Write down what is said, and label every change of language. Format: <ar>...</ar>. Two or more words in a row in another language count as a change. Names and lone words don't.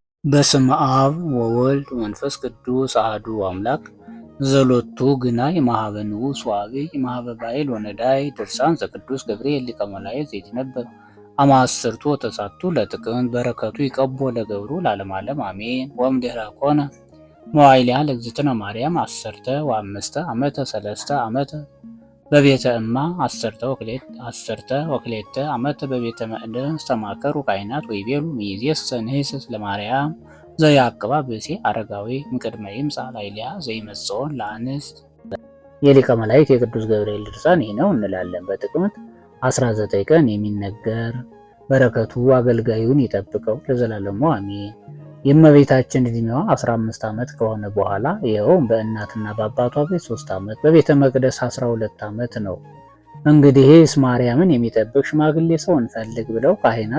<gez>በስመ አብ ወወልድ ወመንፈስ ቅዱስ አሐዱ አምላክ ዘሎቱ ግናይ ማኀበ ንዑስ ወአብይ ማኀበ ባዕል ወነዳይ ድርሳን ዘቅዱስ ገብርኤል ሊቀ መላእክት ዘይትነበብ አማስርቱ ወተሳቱ ለጥቅምት በረከቱ ይቀቦ ለገብሩ ለዓለመ ዓለም አሜን። ወእምድኅረ ኮነ መዋዕሊሃ ለእግዝእትነ ማርያም አሰርተ ወአምስተ ዓመተ ሰለስተ ዓመተ በቤተ እማ አሰርተ ወክልኤተ ዓመተ በቤተ መቅደስ ተማከሩ ካህናት ወይቤሉ ሚእዜሰ ንሕስስ ለማርያም ዘያዕቅባ ብእሴ አረጋዊ እምቅድመ ይምጻእ ላዕሌሃ ዘይመጽኦን ለአንስት።</gez> <am>የሊቀ መላእክት የቅዱስ ገብርኤል ድርሳን ይህ ነው እንላለን። በጥቅምት 19 ቀን የሚነገር በረከቱ አገልጋዩን ይጠብቀው ለዘላለሙ አሜን። የእመቤታችን ዕድሜዋ 15 ዓመት ከሆነ በኋላ ይኸውም በእናትና በአባቷ ቤት 3 ዓመት በቤተ መቅደስ 12 ዓመት ነው። እንግዲህስ ማርያምን የሚጠብቅ ሽማግሌ ሰው እንፈልግ ብለው ካህናት</am>